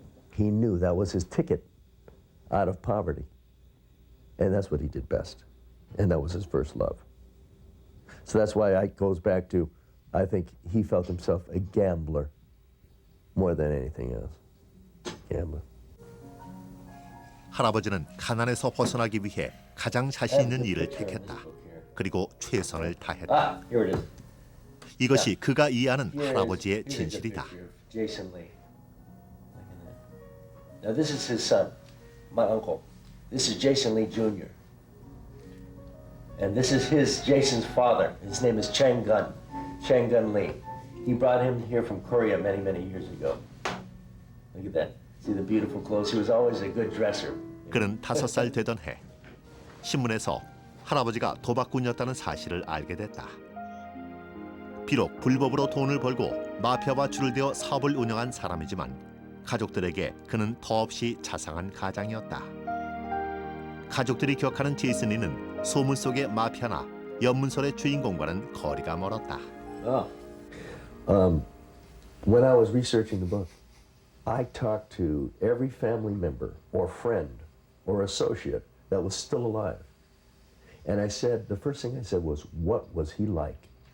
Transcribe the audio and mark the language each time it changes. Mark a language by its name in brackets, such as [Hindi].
[English] He knew that was his ticket out of poverty. And that's what he did best. And that was his first love. So that's why it goes back to, I think he felt himself a gambler more than anything else. Gambler. [Korean] 할아버지는 가난에서 벗어나기 위해 가장 자신 있는 일을 택했다. 그리고 최선을 다했다. [English] Here it is. [Korean] 이것이 그가 이해하는 할아버지의 진실이다. [English] Jason Lee. Now this is his son, my uncle. This is Jason Lee Jr. And this is Jason's father. His name is Chang Gun Lee. He brought him here from Korea many, many years ago. Look at that. See the beautiful clothes? He was always a good dresser. [Korean] 그는 5살 되던 해 신문에서 할아버지가 도박꾼이었다는 사실을 알게 됐다. 비록 불법으로 돈을 벌고 마피아와 줄을 대어 사업을 운영한 사람이지만 가족들에게 그는 더없이 자상한 가장이었다. 가족들이 기억하는 제이슨 리는 소문 속의 마피아나 연문설의 주인공과는 거리가 멀었다. [English] When I was researching the book, I talked to every family member or friend or associate that was still alive. And I said, the first thing I said was, what was he like?